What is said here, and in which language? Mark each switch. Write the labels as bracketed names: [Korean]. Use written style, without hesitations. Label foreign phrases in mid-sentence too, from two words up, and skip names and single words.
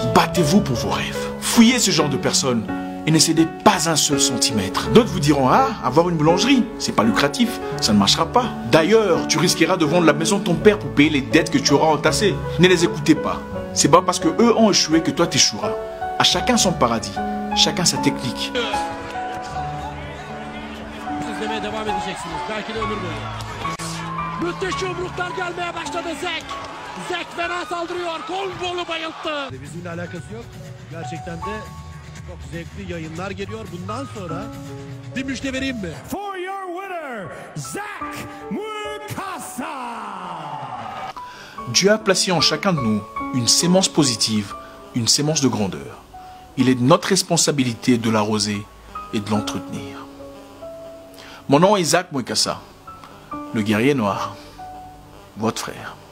[French] Battez-vous pour vos rêves. Fouillez ce genre de personnes et ne cédez pas un seul centimètre. D'autres vous diront, ah, avoir une boulangerie, c'est pas lucratif, ça ne marchera pas. D'ailleurs, tu risqueras de vendre la maison de ton père pour payer les dettes que tu auras entassées. Ne les écoutez pas. C'est pas parce que eux ont échoué que toi t'échoueras. À chacun son paradis, chacun sa technique. [Turkish] Müthiş yumruklar gelmeye başladı Zek. Zek fena saldırıyor. Kolbolu bayılttı. Bizimle alakası yok. Gerçekten de çok zevkli yayınlar geliyor. Bundan sonra bir müjde vereyim mi? [English] For your winner, Zach Mwekassa. [French] Dieu a placé en chacun de nous une sémence positive, une sémence de grandeur. Il est de notre responsabilité de l'arroser et de l'entretenir. Mon nom est Zach Mwekassa. Le guerrier noir, votre frère.